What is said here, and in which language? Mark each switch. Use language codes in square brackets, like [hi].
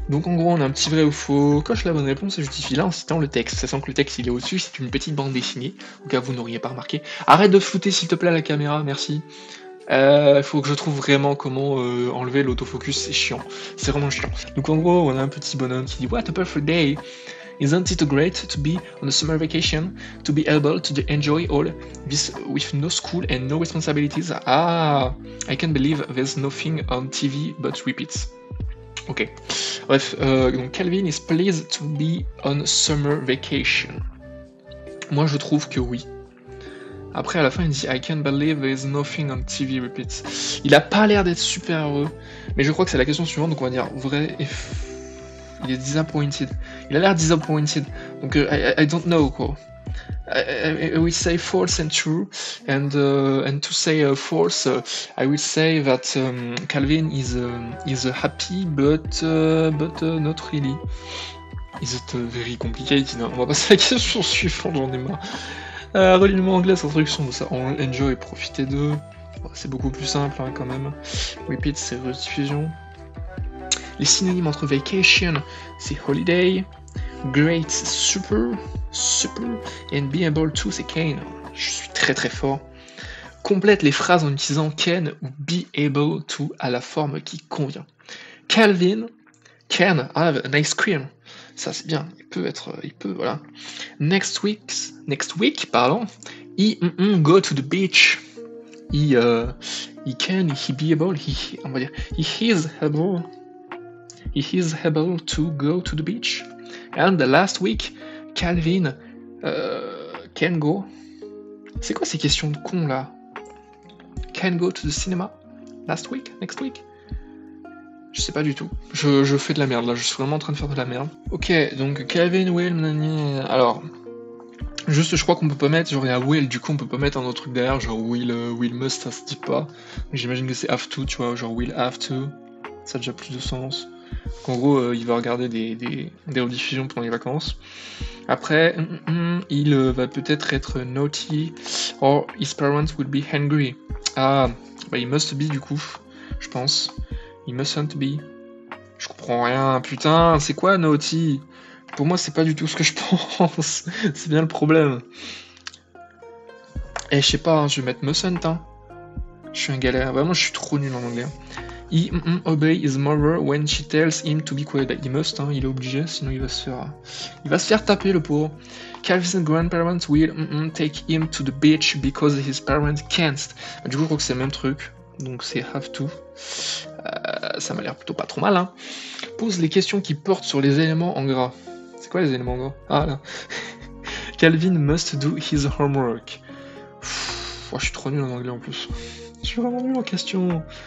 [fr] Donc en gros, on a un petit vrai ou faux, coche la bonne réponse et justifie là en citant le texte, sachant que le texte il est au-dessus, c'est une petite bande dessinée, au cas où vous n'auriez pas remarqué. Arrête de flouter s'il te plaît à la caméra, merci. Faut que je trouve vraiment comment enlever l'autofocus, c'est chiant. C'est vraiment chiant. Donc en gros, on a un petit bonhomme qui dit [en] What a perfect day! Isn't it great to be on a summer vacation, to be able to enjoy all this with no school and no responsibilities? Ah, I can't believe there's nothing on TV but repeats. [fr] Ok. Bref, donc Calvin is pleased to be on summer vacation. Moi, je trouve que oui. Après, à la fin, il dit [en] I can't believe there is nothing on TV repeats. [fr] Il a pas l'air d'être super heureux, mais je crois que c'est la question suivante, donc on va dire vrai et il est disappointed. Il a l'air disappointed, donc [en] I don't know [fr] quoi. [en] I will say false and true, and to say false, I will say that Calvin is happy, but not really. Is it very complicated? [fr] On va passer à la question suivante, j'en ai marre. Relis-le-moi anglais, cette traduction de ça. Enjoy, profitez d'eux. C'est beaucoup plus simple hein, quand même. Repeat, c'est rediffusion. Les synonymes entre vacation, c'est holiday. [en] Great, [fr] c'est super. Super. [en] And be able to, c'est can. [fr] Je suis très très fort. Complète les phrases en utilisant can ou be able to à la forme qui convient. [en] Calvin can have an ice cream. [fr] Ça c'est bien, il peut, voilà. [en] Next week, [fr] pardon, [en] he go to the beach. He be able, [fr] on va dire, [en] he is able to go to the beach. And the last week, Calvin can go. [fr] C'est quoi ces questions de con là? [en] Can go to the cinema last week, next week? [fr] Je sais pas du tout. Je fais de la merde là, je suis vraiment en train de faire de la merde. Ok, donc Calvin, Will, alors... Juste, je crois qu'on peut pas mettre, genre il y a Will, du coup on peut pas mettre un autre truc derrière, genre Will must, ça se dit pas. J'imagine que c'est have to, tu vois, genre Will have to, ça a déjà plus de sens. Donc, en gros, il va regarder des rediffusions pendant les vacances. Après, il va peut-être être naughty, [en] or his parents will be hungry. [fr] Ah, bah il must be du coup, je pense. Il mustn't be. Je comprends rien, putain, c'est quoi naughty? Pour moi, c'est pas du tout ce que je pense. C'est bien le problème. Et je sais pas, hein, je vais mettre mustn't. Hein. Je suis un galère. Vraiment, je suis trop nul en anglais. [en] He obey his mother when she tells him to be quiet. [fr] Bah, il must, hein, il est obligé, sinon il va se faire taper le pauvre. [en] Calvin's grandparents will take him to the beach because his parents can't. [fr] Bah, du coup, je crois que c'est le même truc, donc c'est have to. Ça m'a l'air plutôt pas trop mal, hein. Pose les questions qui portent sur les éléments en gras. C'est quoi les éléments en gras? Ah là. [en] Calvin must do his homework. [fr] Oh, je suis trop nul en anglais en plus. Je suis vraiment nul en question.